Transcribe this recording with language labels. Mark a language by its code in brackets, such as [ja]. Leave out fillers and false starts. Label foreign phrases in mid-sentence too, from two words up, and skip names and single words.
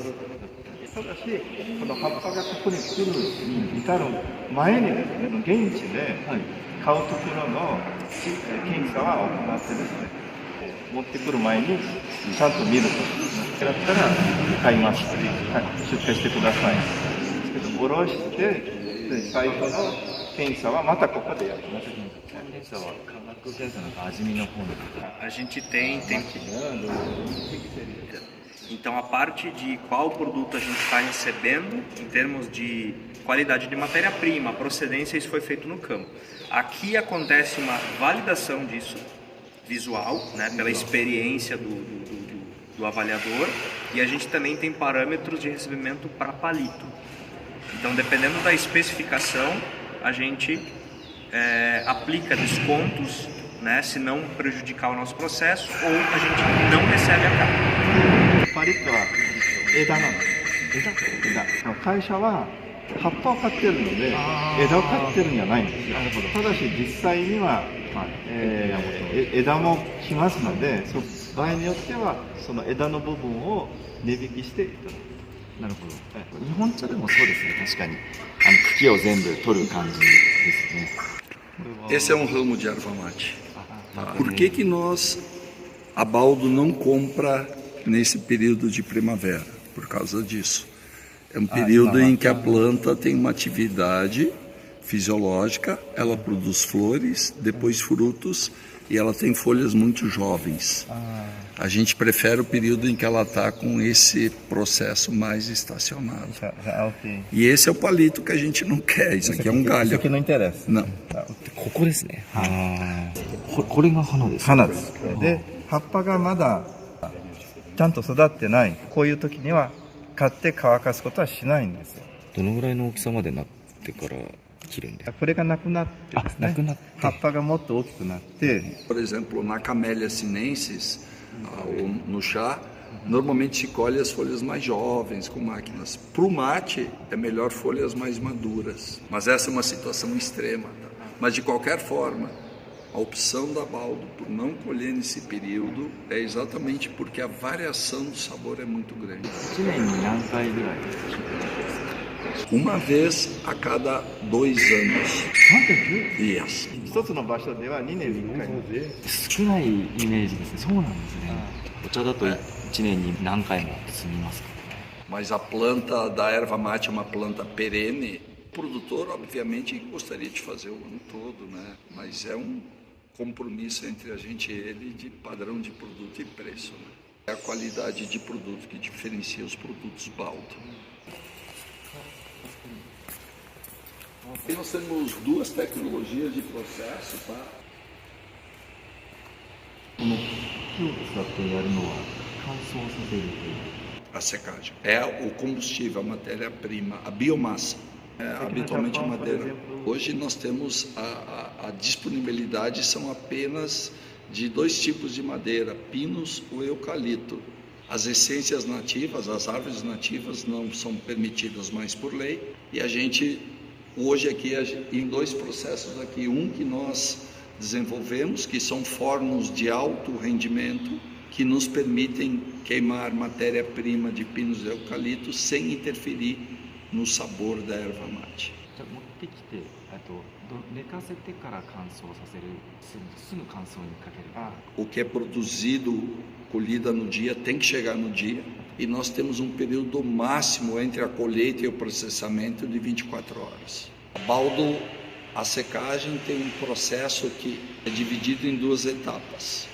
[ja] ただしこの葉っぱがここに来るに至る前にですね、現地で買うところの検査は行ってですね、持ってくる前にちゃんと見ると。だったら買います。出荷してください。ですけど下ろして最初の検査はまたここでやります。検査は化学検査の味見の方の。 [pt] A gente tem. Então, a parte de qual produto a gente está recebendo, em termos de qualidade de matéria-prima, procedência, isso foi feito no campo. Aqui acontece uma validação disso, visual, né, pela experiência do avaliador, e a gente também tem parâmetros de recebimento para palito. Então, dependendo da especificação, a gente aplica descontos, né, se não prejudicar o nosso processo, ou a gente não recebe a carga. [ja] パリッとは枝なの。枝。会社は葉っぱを買ってるので枝を買ってるんじゃないんですよ。ただし実際には、枝も来ますので、場合によってはその枝の部分を値引きしていただく。なるほど。日本茶でもそうですね。確かに茎を全部取る感じですね。 [pt] Esse é um ramo de erva mate. Por que nós, a Baldo não compra nesse período de primavera? Por causa disso. É um período em que a planta tem uma atividade fisiológica, ela produz flores, depois frutos, e ela tem folhas muito jovens. A gente prefere o período em que ela está com esse processo mais estacionado. Ok. E esse é o palito que a gente não quer, isso aqui é um galho. Isso aqui não interessa. Não. [ja] ここですね。これが花です。花です。で、葉っぱがまだちゃんと育ってない、こういう時には買って乾かすことはしないんですよ。どのぐらいの大きさまでなってから切るんですか？これがなくなってですね、なくなって葉っぱがもっと大きくなって、 [pt] Por exemplo, na Camellia sinensis, ou no chá, normalmente se colhe as folhas mais jovens com máquinas. Para o mate, é melhor folhas mais maduras. Mas essa é uma situação extrema. Tá? Mas de qualquer forma, a opção da Baldo por não colher nesse período é exatamente porque a variação do sabor é muito grande. [ja] 1 年に何回ぐらい [pt] Uma vez a cada 2 anos. Yes. [ja] 一つの場所では2年に1回。少ないイメージですね。そうなんですね。お茶だと1年に何回も摘みますか？ [pt] Mas a planta da erva mate é uma planta perene. O produtor, obviamente, gostaria de fazer o ano todo, né? Mas é um compromisso entre a gente e ele de padrão de produto e preço. Né? É a qualidade de produto que diferencia os produtos Baldo. Aqui nós temos 2 tecnologias de processo, tá? [ja] この木を使ってやるのは乾燥させるという。 [pt] A secagem. É o combustível, a matéria-prima, a biomassa. Habitualmente a madeira. Hoje nós temos a disponibilidade, são apenas de 2 tipos de madeira, pinos ou eucalipto. As essências nativas, as árvores nativas não são permitidas mais por lei. E a gente, hoje aqui, em 2 processos aqui, um que nós desenvolvemos, que são fornos de alto rendimento, que nos permitem queimar matéria-prima de pinos e eucalipto sem interferir no sabor da erva mate. [ja] じゃあ持ってきて、寝かせてから乾燥させる、すぐ乾燥にかける。 [pt] O que é produzido, colhida no dia, tem que chegar no dia. E nós temos um período máximo entre a colheita e o processamento de 24 horas. A Baldo, a secagem tem um processo que é dividido em 2 etapas.